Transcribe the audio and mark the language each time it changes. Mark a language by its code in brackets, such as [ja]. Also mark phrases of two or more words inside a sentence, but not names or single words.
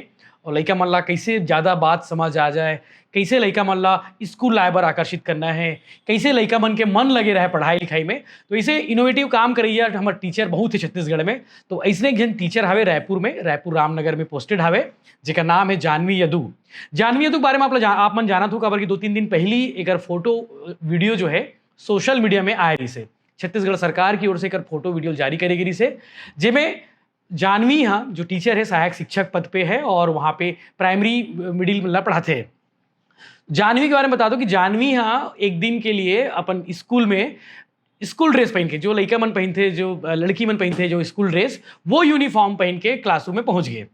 [hne] और लइका मन ला कैसे ज़्यादा बात समझ आ जाए, कैसे लइका मन ला स्कूल लाए बर आकर्षित करना है, कैसे लइका मन के मन लगे रहे पढ़ाई लिखाई में। तो ऐसे इनोवेटिव काम करैया हमारे टीचर बहुत है छत्तीसगढ़ में। तो ऐसे एक जन टीचर हावे रायपुर में, रायपुर रामनगर में पोस्टेड हावे, जेकर नाम है जानवी यदू। जानवी यदू के बारे में आप मन जानत हो, काबर कि 2-3 दिन पहली एक फोटो वीडियो जो है [en] social media [hne] में आए रही से। छत्तीसगढ़ सरकार की ओर से एक फोटो वीडियो जारी करे गई से, जिसमें जानवी हाँ जो टीचर है सहायक शिक्षक पद पे है और वहाँ पे [en] primary middle [hne] मतलब पढ़ाते हैं। जानवी के बारे में बता दो कि जानवी हाँ एक दिन के लिए अपन स्कूल में स्कूल ड्रेस पहन के, जो लड़का मन पहनते, जो लड़की मन पहनते जो स्कूल ड्रेस, वो यूनिफॉर्म पहन के क्लासरूम में पहुंच गए।